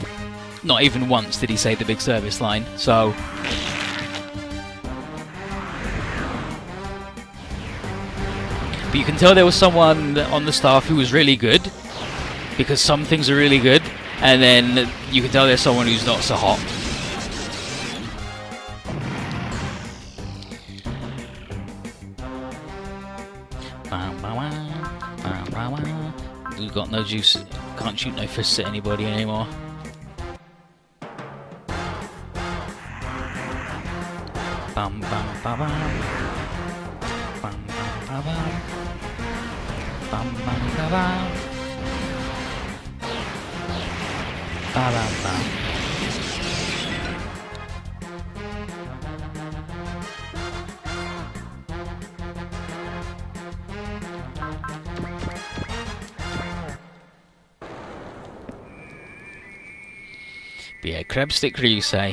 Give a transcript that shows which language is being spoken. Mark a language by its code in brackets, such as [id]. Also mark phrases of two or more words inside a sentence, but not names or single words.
[en] Not even once did he say the big service line, so but you can tell there was someone on the staff who was really good, because some things are really good, and then you can tell there's someone who's not so hot. We've got no juice, can't shoot no fists at anybody anymore. Bam bam ba bam. Bam bam ba bam. Bam bam ba bam. Ba bam bam. But yeah, Crabstick Ryusei.